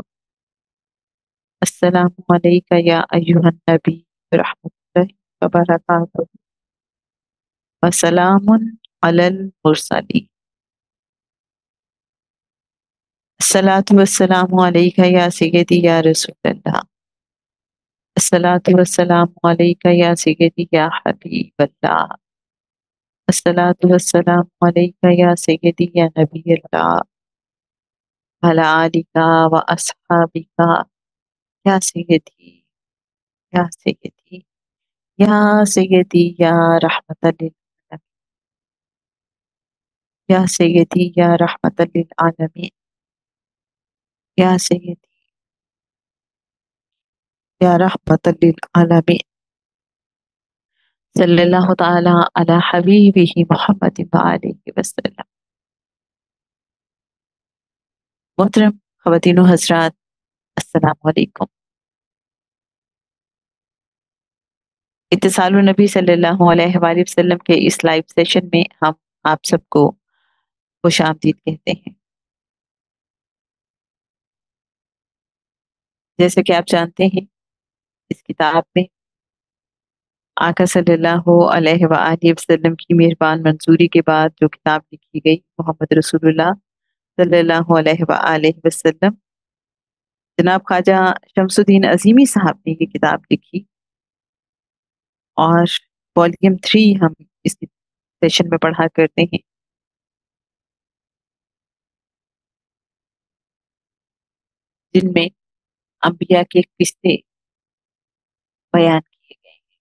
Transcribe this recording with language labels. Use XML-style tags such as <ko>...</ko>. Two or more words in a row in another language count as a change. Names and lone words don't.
<ar>السلام عليك يا أيها النبي رحمة الله وبركاته. وسلام على المرسلين. الصلاة والسلام عليك يا سيدي يا رسول الله. الصلاة والسلام عليك يا سيدي يا حبيب الله. الصلاة والسلام عليك يا سيدي يا نبي الله. على آلك وأصحابك يا سيدي يا سيدي يا سيدي يا رحمة للعالمين يا سيدي يا رحمة للعالمين يا سيدي يا رحمة للعالمين. صلى الله تعالى على حبيبه محمد وآله وسلم.</ar> <ur>محترم خواتین و حضرات,</ur> <ar>السلام عليكم.</ar> <ur>इत्तिसालुन नबी</ur> <ar>صلى الله عليه وسلم</ar> <ur>کے اس</ur> <en>live session</en> <ur>میں ہم آپ سب کو خوش آمدید کہتے ہیں. جیسے کہ آپ جانتے ہیں، اس کتاب میں آقا</ur> <ar>صلى الله عليه وسلم</ar> <ur>کی مہربان منظوری کے بعد جو کتاب لکھی گئی, محمد رسول اللہ صلی اللہ علیہ وسلم جناب خواجہ شمس الدین عظیمی صاحب نے یہ کتاب لکھی اور والیوم 3 ہم اس سیشن میں پڑھا کرتے ہیں. جن میں انبیا کے قصے بیان کیے گئے.</ur>